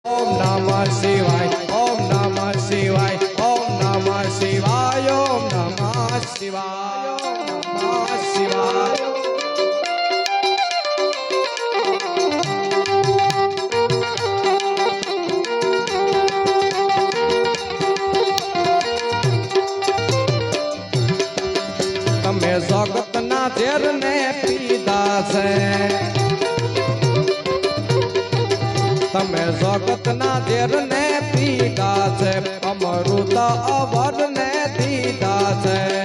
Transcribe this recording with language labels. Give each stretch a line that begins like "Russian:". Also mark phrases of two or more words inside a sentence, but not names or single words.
Sanskrit: ओम नमः शिवाय ओम नमः शिवाय ओम नमः शिवाय ओम नमः शिवाय ओम नमः शिवाय
Gujarati: તમે જગતના ઝેર ને પીધા છે તમે જગતના ઝેર ને પીધા છે અમૃત અવર ને દીધા છે